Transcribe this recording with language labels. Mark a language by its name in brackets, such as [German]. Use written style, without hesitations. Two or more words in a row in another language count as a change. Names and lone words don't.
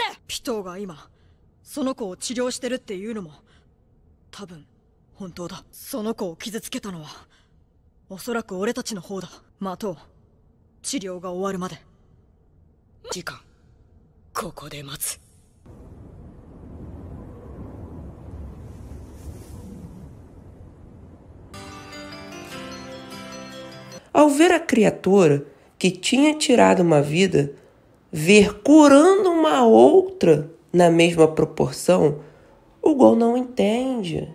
[Japanese] ピトーが今その子を治療してるっていうのも多分本当だ。その子を傷つけたのはおそらく俺たちの方だ。待とう、治療が終わるまで。時間ここで待つ。 [Portuguese] Ao ver a criatura que tinha tirado uma vida ver curando uma outra na mesma proporção, o Gon não entende.